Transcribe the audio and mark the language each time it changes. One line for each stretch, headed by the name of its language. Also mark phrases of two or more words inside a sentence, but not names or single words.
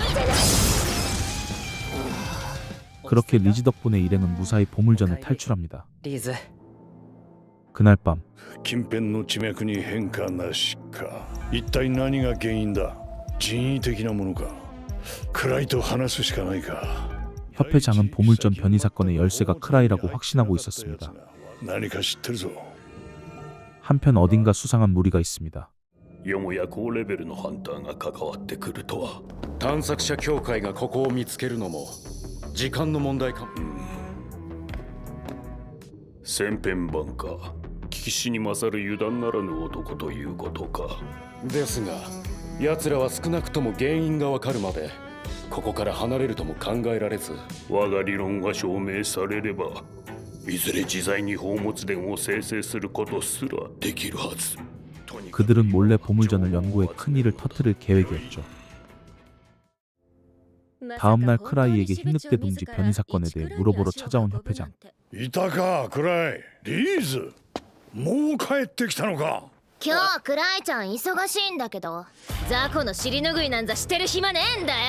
Korean: 그렇게 리지 덕분에 일행은 무사히 보물전을 탈출합니다.
Japanese: リーズ。
Korean: 그날 밤
Japanese: 近辺の地脈に変化なしか。一体何が原因だ。人為的なものか。暗いと話すしかないか。
Korean: 협회장은 보물전 변이 사건의 열쇠가 크라이라고 확신하고 있었습니다.
Japanese: 何か知ってるぞ。
Korean: 한편 어딘가 수상한 무리가 있습니다.
Japanese: よもや高レベルのハンターが関わってくるとは。探索者協会がここを見つけるのも時間の問題か。千変万化、聞きしに勝る油断ならぬ男ということか。ですが奴らは少なくとも原因がわかるまでここから離れるとも考えられず。我が理論が証明されればいずれ自在に宝物殿を生成することすらできるはず。
Korean: 그들은 몰래 보물전을 연구해 큰일을 터뜨릴 계획이었죠. 다음날 크라이에게 흰늑대 둥지 변이 사건에 대해 물어보러 찾아온 협회장.
Japanese: いたか、クライ。リーズ。もう帰ってきたのか。今日クライちゃん忙しいんだけど、雑魚の尻拭いなんざしてる暇ねえんだよ。